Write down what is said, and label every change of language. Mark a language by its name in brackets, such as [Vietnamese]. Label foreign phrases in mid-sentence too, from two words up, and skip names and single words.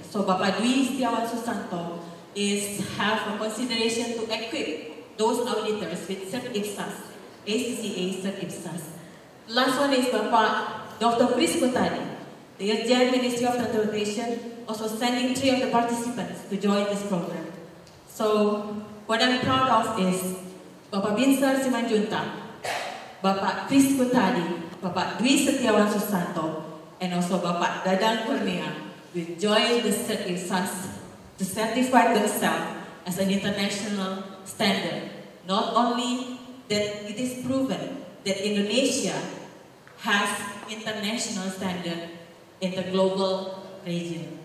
[English] So Bapak Dwi Setiawan Susanto have a consideration to equip those auditors with Cert IPSAS, ACCA Cert IPSAS. Last one is Bapak Dr. Kris Kutadi, the Irjen Ministry of Transportation, also sending 3 of the participants to join this program. So what I'm proud of is Bapak Binsar Simanjuntak, Bapak Kris Kutadi, Bapak Dwi Setiawan Susanto, and also Bapak Dadang Kurnia will join the Cert IPSAS to certify themselves as an international standard. Not only that it is proven that Indonesia has international standard in the global region.